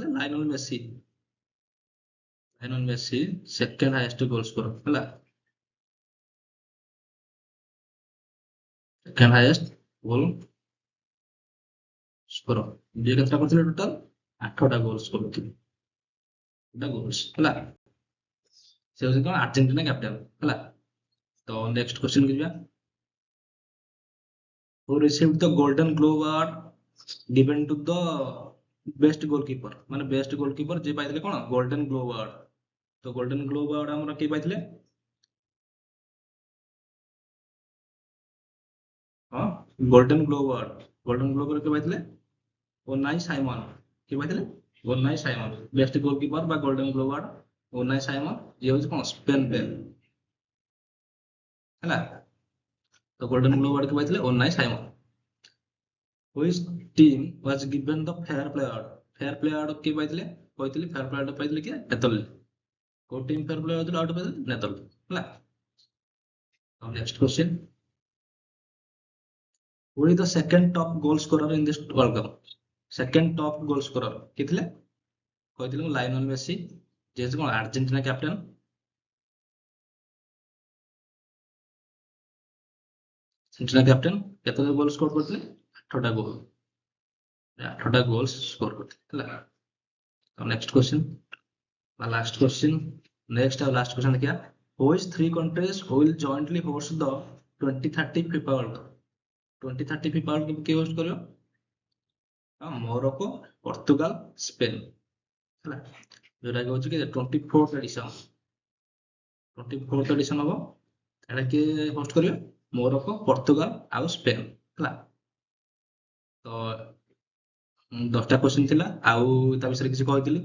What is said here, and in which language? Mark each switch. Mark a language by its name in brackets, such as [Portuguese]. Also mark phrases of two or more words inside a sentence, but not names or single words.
[Odia] ଲାଇନଲ ମେସି [English] second highest goal score [Odia] ହେଲା, [English] second highest goal score. [Odia] ଯିଏ କେତେଟା କରିଥିଲେ? ଟୋଟାଲ 8ଟା [English] goal score [Odia] କରିଥିଲେ, 8ଟା ଗୋଲ୍ସ ହେଲା। ସେ ହଉଛି କଣ? ଆର୍ଜେଣ୍ଟିନା କ୍ୟାପ୍ଟେନ ହେଲା। ତ [English] next question [Odia] କି ଯିବା। [English] who received the golden glove award given to the best goalkeeper? [Odia] ମାନେ [English] best goalkeeper [Odia] ଯିଏ ପାଇଥିଲେ କଣ? [English] golden glove award. [Odia] ତ [English] golden glove award [Odia] ଆମର କିଏ ପାଇଥିଲେ? ହଁ, [English] golden glove [Odia] କିଏ ପାଇଥିଲେ? ଓନାଇ ସାଇମନ। କିଏ ପାଇଥିଲେ? ଓନାଇ ସାଇମନ। [English] best goalkeeper [Odia] ବା [English] golden glove award [Odia] ଓନାଇ ସାଇମନ। ଇଏ ହଉଛି କଣ? ସ୍ପେନ ପ୍ଲେୟାର ହେଲା। ତ [English] golden glove award [Odia] କିଏ ପାଇଥିଲେ? ଓନାଇ ସାଇମନ। [English] Which team was given the fair play award? fair play award [Odia] କିଏ ପାଇଥିଲେ? କହିଥିଲି [English] fair play award [Odia] ପାଇଥିଲେ କିଏ? ନେଦରଲ୍ୟାଣ୍ଡ। କୋଉ ଟିମ୍ [English] fair play award [Odia] ପାଇଥିଲେ? ନେଦରଲ୍ୟାଣ୍ଡ ହେଲା। ଆଉ [English] next question, who is the second top goal scorer in this world cup? second top goal scorer [Odia] କିଏ ଥିଲେ? କହିଥିଲି ମୁଁ ଲାଇନଲ ମେସି, ଯେହେତୁ କଣ ଆର୍ଜେଣ୍ଟିନା କ୍ୟାପ୍ଟେନ। କେତେ [English] goal score [Odia] କରିଥିଲେ? 8ଟା ଗୋଲ, 8ଟା [English] goal score [Odia] କରିଥିଲେ ହେଲା। ତ [English] next question [Odia] ବା [English] last question, [Odia] ନେକ୍ସଟ ଆଉ [English] last question [Odia] ଦେଖିବା। [English] which three countries will jointly host the 2030 FIFA World Cup? [Odia] 2030 FIFA World Cup କିଏ ହୋଷ୍ଟ କରିବ? ମୋରୋକୋ, ପର୍ତ୍ତୁଗାଲ, ସ୍ପେନ ହେଲା। ଯୋଉଟା କି ହଉଛି କି 24th ଏଡିସନ ହବ। ଏଟା କିଏ ହୋଷ୍ଟ କରିବେ? ମୋରୋକୋ, ପର୍ତ୍ତୁଗାଲ ଆଉ ସ୍ପେନ ହେଲା। ତ 10ଟା କ୍ୱେଶ୍ଚନ ଥିଲା, ଆଉ ତା ବିଷୟରେ କିଛି କହିଥିଲି।